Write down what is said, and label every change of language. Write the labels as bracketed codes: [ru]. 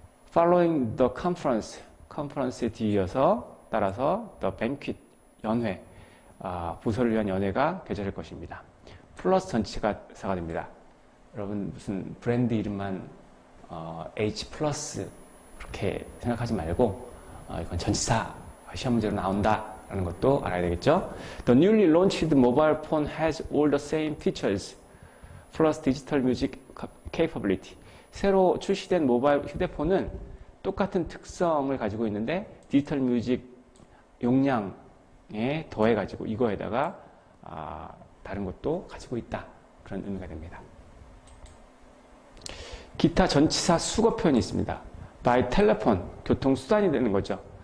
[en] following the conference, [ko] conference에 뒤이어서, 따라서, the banquet, 연회, 부서를 위한 연회가 개최될 것입니다. 플러스 전치사가 됩니다. 여러분 무슨 브랜드 이름만 H 플러스 그렇게 생각하지 말고 이건 전치사 시험 문제로 나온다라는 것도 알아야 되겠죠. [en] The newly launched mobile phone has all the same features plus digital music capability. [ko] 새로 출시된 모바일 휴대폰은 똑같은 특성을 가지고 있는데 디지털 뮤직 용량에 더해가지고 이거에다가 다른 것도 가지고 있다. 그런 의미가 됩니다. 기타 전치사 수거 표현이 있습니다. [en] by telephone, [ko] 교통수단이 되는 거죠.